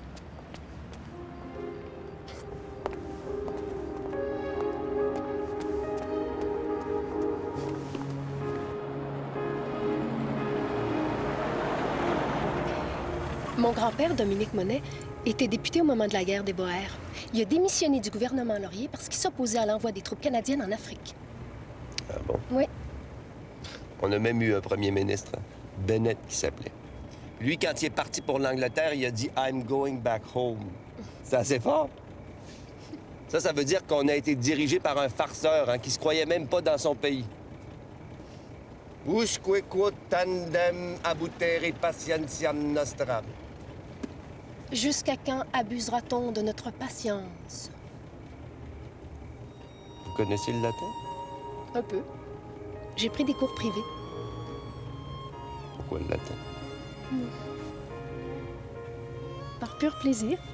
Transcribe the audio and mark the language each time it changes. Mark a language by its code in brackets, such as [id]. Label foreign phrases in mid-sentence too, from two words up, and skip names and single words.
[fr] Mon grand-père, Dominique Monet, était député au moment de la guerre des Boers. Il a démissionné du gouvernement Laurier parce qu'il s'opposait à l'envoi des troupes canadiennes en Afrique. Ah bon? Oui. On a même eu un premier ministre, Bennett, qui s'appelait. Lui, quand il est parti pour l'Angleterre, il a dit « [en] I'm going back home ». [fr] C'est assez fort. Ça veut dire qu'on a été dirigé par un farceur hein, qui se croyait même pas dans son pays. [la] Usque quod tandem abutere patientiam nostram. [fr] Jusqu'à quand abusera-t-on de notre patience? Vous connaissez le latin? Un peu. J'ai pris des cours privés. Pourquoi le latin? Par pur plaisir.